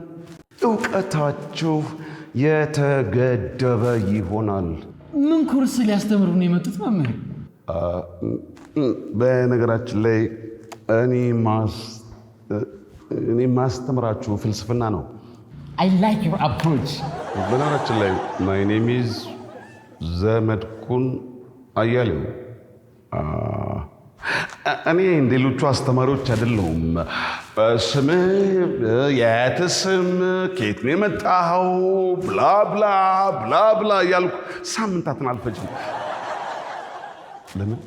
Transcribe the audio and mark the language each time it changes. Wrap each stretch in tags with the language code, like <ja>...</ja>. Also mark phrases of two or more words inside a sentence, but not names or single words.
<am>ዕውቀታችሁ የተገደበ ይሆናል። ምን ኮርስ ሊያስተምሩ ነው የመጡት መምህር? በነገራችን ላይ እኔ ማስተምራችሁ ፍልስፍና ነው።</am> <en>I like your approach.</en> <am>በነገራችን ላይ</am> <en>my name is</en> <am>ዘመድኩን አያሌው። እኔ እንደሌሎቹ አስተማሪዎች አይደለሁም። ስምህ የአያትህ ስም ከየት ነው የመጣኸው ብላ ብላ ብላ ብላ እያልኩ ሳምንታትን አልፈጅም። ለምን?</am>